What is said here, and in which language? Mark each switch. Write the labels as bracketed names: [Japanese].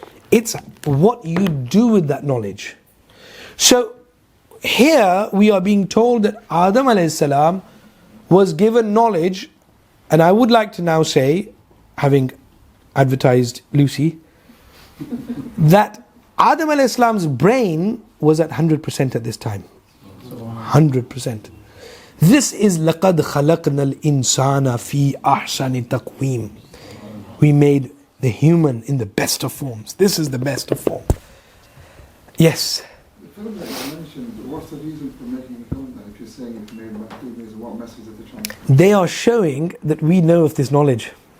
[English] It's what you do with that knowledge. So, here we are being told that Adam alayhi salam was given knowledge, and I would like to now say, having advertised Lucy, that Adam alayhi salam's brain was at 100% at this time. 100%. This is [Arabic] لَقَدْ خَلَقْنَا الْإِنسَانَ فِي أَحْسَنِ تَقْوِيمٍ. [English] We made the human in the best of forms. This is the best of form. Yes? The film that you mentioned, what's the reason for making the film then? If you're saying it's made by movies, what message are they trying to... They are showing that we know of this knowledge.